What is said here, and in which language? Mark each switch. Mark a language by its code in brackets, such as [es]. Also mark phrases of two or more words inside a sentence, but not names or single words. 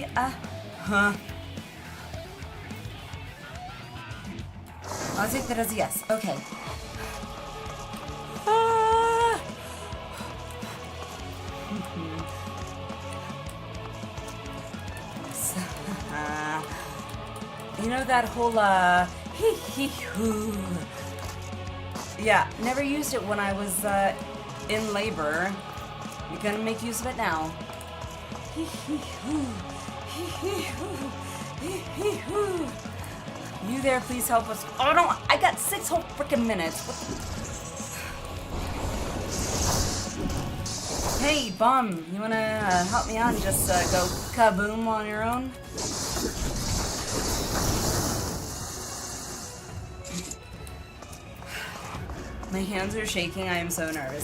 [en] Huh. I'll take that as a yes. Okay. You know that whole, hee-hee-hoo. Yeah, never used it when I was, in labor. You're gonna make use of it now. Hee-hee-hoo. Hee-hee-hoo. Hee-hee-hoo. You there, please help us. Oh no, I got 6 whole freaking minutes. What the... Hey, bum, you wanna help me out and just go kaboom on your own? My hands are shaking. I am so nervous.